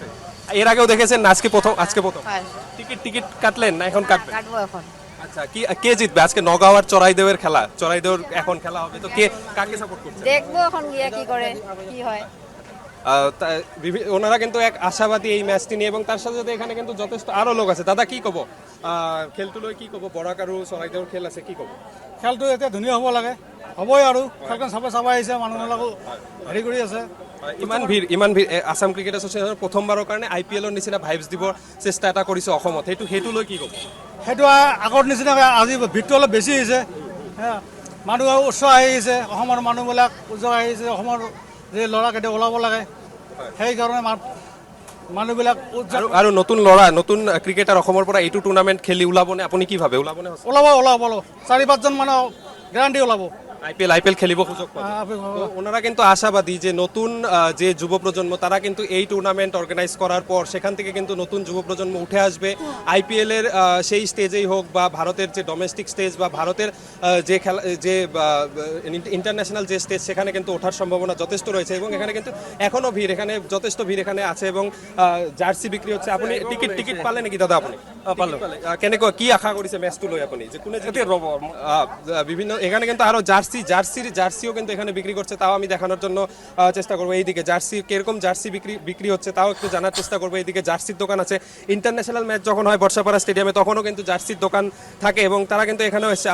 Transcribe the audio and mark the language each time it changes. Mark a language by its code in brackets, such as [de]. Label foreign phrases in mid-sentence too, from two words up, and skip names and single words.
[bn] এর আগেও দেখেছেন না, আজকে প্রথম টিকিট কাটলেন না এখন কাটবেন? আচ্ছা, কে জিতবে আজকে? নগাঁও আর চড়াইদেওয়ের খেলা, চড়াইদেওর এখন খেলা হবে, তো কাকে সাপোর্ট করছে? দেখবো এখন গিয়ে কি করে কি হয়। ওনারা কিন্তু এক আশাবাদী এই ম্যাচটি নিয়ে। এবং তার সাথে সাথে এখানে কিন্তু যথেষ্ট আরো লোক আছে। [as] দাদা কি কব, খেলটো লৈ কি কব? বৰাক আৰু চৰাইদেউৰ খেল আছে, কি কব? খেলটো এতিয়া ধুনীয়া হ'ব লাগে, হ'বই আৰু খেলখন চাব আহিছে মানুহবিলাকো হেৰি কৰি আছে। ইমান ভিৰ আসাম ক্ৰিকেট এছ'চিয়েশ্যনৰ প্ৰথমবাৰৰ কাৰণে IPL-ৰ নিচিনা ভাইবছ দিব চেষ্টা এটা কৰিছে অসমত, সেইটো লৈ কি ক'ব? সেইটো আগৰ নিচিনাকৈ আজি ভিৰটো অলপ বেছি হৈছে, মানুহ উৎসাহ আহিছে, অসমৰ মানুহবিলাক উৎসাহ আহিছে, অসমৰ যে ল'ৰাকেইটা ওলাব লাগে সেইকাৰণে মানুহবিলাক আৰু নতুন ক্ৰিকেটাৰ অসমৰ পৰা এইটো টুৰ্ণামেণ্ট খেলি ওলাবনে? আপুনি কি ভাবে, ওলাবনে? ওলাব 4-5জন মানে গ্যাৰাণ্টি ওলাব আইপিএল খেলিব সুযোগ পাবে। [bn] ওনারা কিন্তু আশাবাদী যে নতুন যে যুব প্রজন্ম, তারা কিন্তু এই টুর্নামেন্ট অর্গানাইজ করার পর সেখান থেকে কিন্তু নতুন যুব প্রজন্ম উঠে আসবে। আইপিএল এর সেই স্টেজেই হোক বা ভারতের যে ডোমেস্টিক স্টেজ বা ভারতের যে খেলা, যে ইন্টারন্যাশনাল যে স্টেজ, সেখানে কিন্তু ওঠার সম্ভাবনা যথেষ্ট রয়েছে। এবং এখানে কিন্তু এখনো ভিড়, এখানে যথেষ্ট ভিড় এখানে আছে এবং জার্সি বিক্রি হচ্ছে। আপনি টিকিট পালে নাকি দাদা? [as] আপনি কেনেকুৱা কি আশা কৰিছে ম্যাচটো লৈ আপুনি, যে কোনে জিতে? [bn] বিভিন্ন এখানে কিন্তু আরো জার্সিও কিন্তু এখানে বিক্রি করছে, তাও আমি দেখানোর জন্য চেষ্টা করবো। এইদিকে জার্সি, কিরকম জার্সি বিক্রি হচ্ছে তাও একটু জানার চেষ্টা করবো। এইদিকে জার্সির দোকান আছে, ইন্টারন্যাশনাল ম্যাচ যখন হয় বর্ষাপাড়া স্টেডিয়ামে তখনও কিন্তু জার্সির দোকান থাকে এবং তারা কিন্তু এখানেও এসছে।